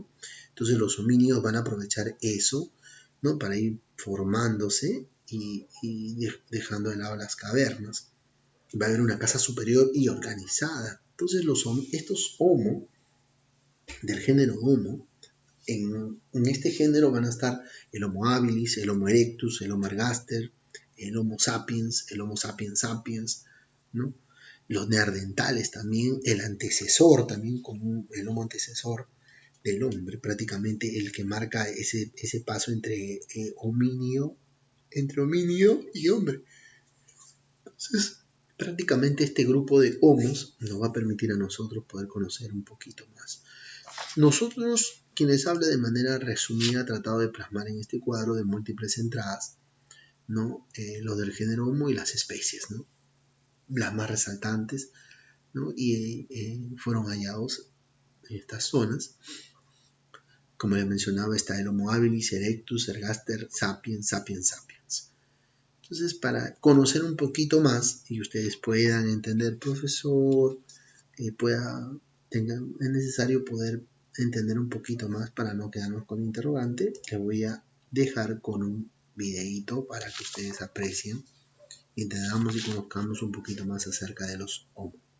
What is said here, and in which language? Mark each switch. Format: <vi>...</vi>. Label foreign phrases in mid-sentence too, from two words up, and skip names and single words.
<es>Entonces los homínidos van a aprovechar eso, ¿no? Para ir formándose y dejando de lado las cavernas. Va a haber una casa superior y organizada. Entonces estos Homo, del género Homo, en este género van a estar el Homo habilis, el Homo erectus, el Homo ergaster, el Homo sapiens, el Homo sapiens sapiens, ¿no? Los neandertales también, el antecesor también, como el Homo antecesor del hombre, prácticamente el que marca ese paso entre homínido y hombre. Entonces, prácticamente este grupo de homos nos va a permitir a nosotros poder conocer un poquito más. Nosotros, quienes habla de manera resumida, tratado de plasmar en este cuadro de múltiples entradas, ¿no? Lo del género Homo y las especies, ¿no? Las más resaltantes, ¿no? Y fueron hallados en estas zonas. Como les mencionaba, está el Homo habilis, erectus, ergaster, sapiens, sapiens, sapiens. Entonces, para conocer un poquito más y ustedes puedan entender, profesor, es necesario poder entender un poquito más para no quedarnos con interrogante. Les voy a dejar con un videíto para que ustedes aprecien y entendamos y conozcamos un poquito más acerca de los Homo.</es>